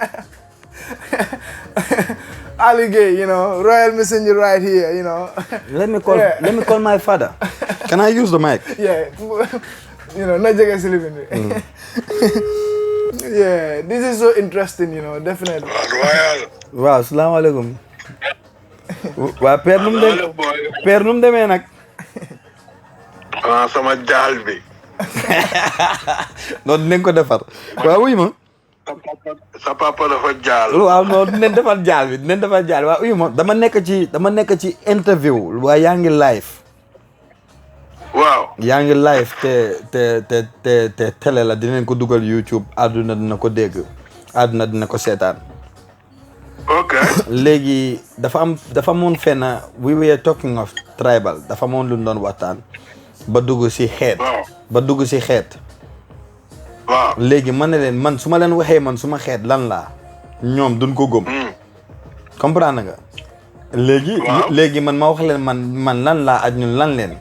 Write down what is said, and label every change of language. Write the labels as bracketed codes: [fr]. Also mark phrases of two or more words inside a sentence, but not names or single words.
[en] Ali Gay, you know, royal messenger right here, you know. Let me call my father. Can I use the mic? Yeah. You know, not just living. Yeah, this is so interesting, you know, definitely. Royal. [ar] Wow, السلام عليكم. [wo] Waa père num demee nag. Sama jaal bi. Noonu dinañ ko defar. Waaw wuy ma. Sa papa dafa jaal. Waaw noonu dinañ defar jaal bi. Waaw wuy ma dama nekk ci interview waa yaa ngi live. Waaw. Yaa ngi live te télé la dinañ ko dugal YouTube àdduna dina ko dégg àdduna dina ko seetaan. Ok. Léegi dafa amoon fenn [en] we were talking of tribal [wo] dafa amoon lu doon waxtaan ba dugg si xeet. Waaw. Léegi man ne leen man su ma leen waxee man suma xeet lan laa ñoom duñ ko gëm. comprendre nga. léegi man ma wax leen man lan laa ak ñun lan leen.